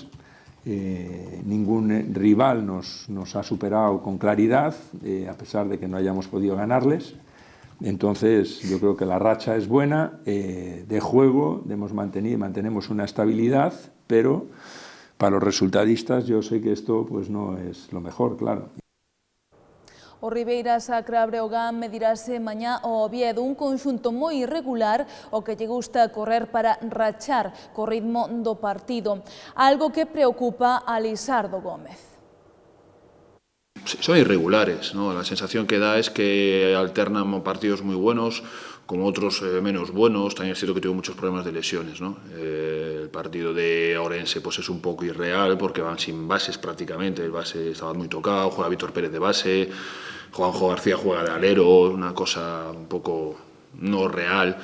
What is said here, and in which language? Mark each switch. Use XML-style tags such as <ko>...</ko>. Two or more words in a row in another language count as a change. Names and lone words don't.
<es>Ningún rival nos ha superado con claridad, a pesar de que no hayamos podido ganarles. Entonces yo creo que la racha es buena, de juego mantenemos una estabilidad, pero para los resultadistas yo sé que esto pues no es lo mejor, claro.</es> <gl>O Ribeira Sacra Breogán medirase mañá ao Oviedo, un conxunto moi irregular o que lle gusta correr para rachar co ritmo do partido, algo que preocupa a Lisardo Gómez.</gl> <es>Son irregulares, ¿no? La sensación que da es que alternan partidos muy buenos con otros menos buenos. También es cierto que tuvo muchos problemas de lesiones, ¿no? El partido de Ourense pues es un poco irreal porque van sin bases prácticamente. El base estaba muy tocado, juega Víctor Pérez de base, Juanjo García juega de alero, una cosa un poco no real.</es>